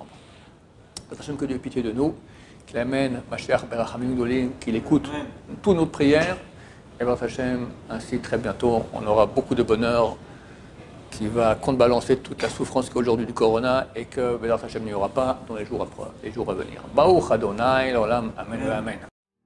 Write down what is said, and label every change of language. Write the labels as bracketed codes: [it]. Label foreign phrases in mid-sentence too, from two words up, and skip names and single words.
[fr] Hachem, que Dieu ait pitié de nous, qu'il amène [he] משיח ברחמים גדולים, [fr] qu'il écoute toutes nos prières, et Hachem, ainsi très bientôt, on aura beaucoup de bonheur qui va contrebalancer toute la souffrance qu'il y a aujourd'hui du Corona et que Hachem n'y aura pas dans les jours à venir. [he] ברוך אדוני, לעולם, אמן, אמן.